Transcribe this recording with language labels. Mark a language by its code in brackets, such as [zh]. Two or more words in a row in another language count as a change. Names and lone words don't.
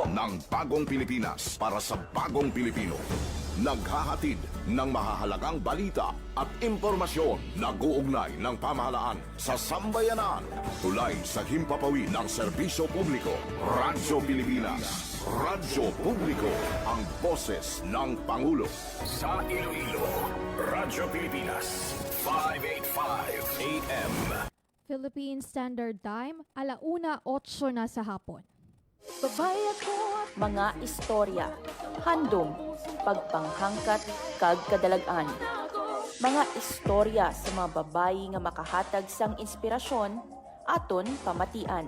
[tl] ng Bagong Pilipinas para sa Bagong Pilipino. Naghahatid ng mahahalagang balita at impormasyon na guugnay ng pamahalaan sa sambayanan. Tulay sa himpapawid ng serbisyo publiko. Radyo Pilipinas. Radyo Publiko, ang boses ng Pangulo. Sa Iloilo, Radyo Pilipinas, 585 AM. [en] Philippine Standard Time, [tl] 1:08 na sa hapon. [hil] Mga istorya, handom, pagpanghangkat, kag kadalagan. Mga istorya sa mga babayi nga makahatag sang inspirasyon, aton pamatian.